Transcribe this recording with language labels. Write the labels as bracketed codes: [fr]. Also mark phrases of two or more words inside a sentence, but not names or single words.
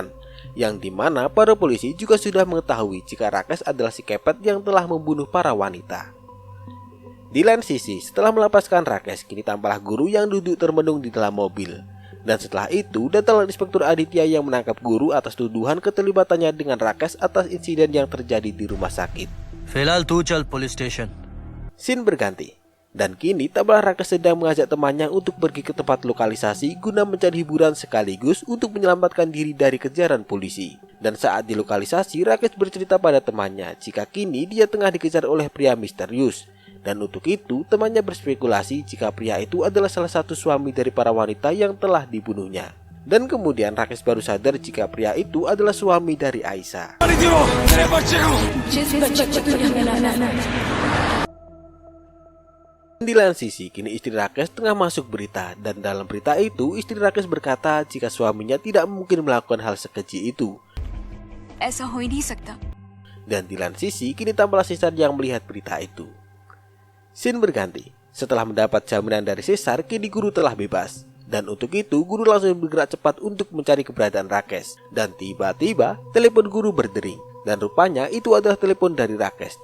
[id] Yang dimana para polisi juga sudah mengetahui jika Rakesh adalah si kepet yang telah membunuh para wanita. Di lain sisi, setelah melepaskan Rakesh, kini tampaklah guru yang duduk termenung di dalam mobil. Dan setelah itu, datanglah Inspektur Aditya yang menangkap guru atas tuduhan keterlibatannya dengan Rakesh atas insiden yang terjadi di rumah sakit. [hi] फिलहाल तू चल [en] police station. [id] Scene berganti, dan kini tampaklah Rakesh sedang mengajak temannya untuk pergi ke tempat lokalisasi guna mencari hiburan sekaligus untuk menyelamatkan diri dari kejaran polisi. Dan saat di lokalisasi, Rakesh bercerita pada temannya jika kini dia tengah dikejar oleh pria misterius. Dan untuk itu, temannya berspekulasi jika pria itu adalah salah satu suami dari para wanita yang telah dibunuhnya. Dan kemudian Rakesh baru sadar jika pria itu adalah suami dari Aisyah. [hi] जिस बच्चे को तूने लाना. [id] Di lain sisi, kini istri Rakesh tengah masuk berita. Dan dalam berita itu, istri Rakesh berkata jika suaminya tidak mungkin melakukan hal sekeji itu. [hi] ऐसा हो ही नहीं सकता. [id] Dan di lain sisi, kini tampaklah Caesar yang melihat berita itu. Scene berganti. Setelah mendapat jaminan dari Caesar, kini guru telah bebas. Dan untuk itu, guru langsung bergerak cepat untuk mencari keberadaan Rakesh. Dan tiba-tiba, telepon guru berdering. Dan rupanya itu adalah telepon dari Rakesh.